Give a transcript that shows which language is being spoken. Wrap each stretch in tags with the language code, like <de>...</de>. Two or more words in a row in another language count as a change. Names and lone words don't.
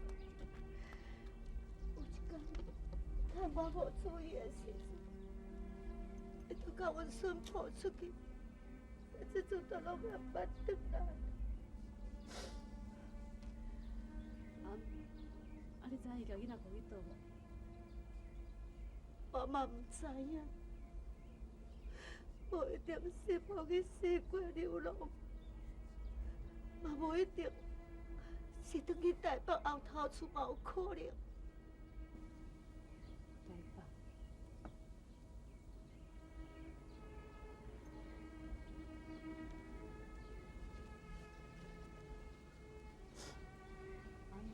<nan>有一天，趁我无注意的时阵，伊就甲阮孙抱出去，这阵都拢也捌转来。阿姆，啊你知影伊甲囡仔抱去倒无？我嘛唔知影，无一定是抱去西瓜流浪，嘛无一定是转去台北后头厝嘛有可能。台北。阿姆，</nan>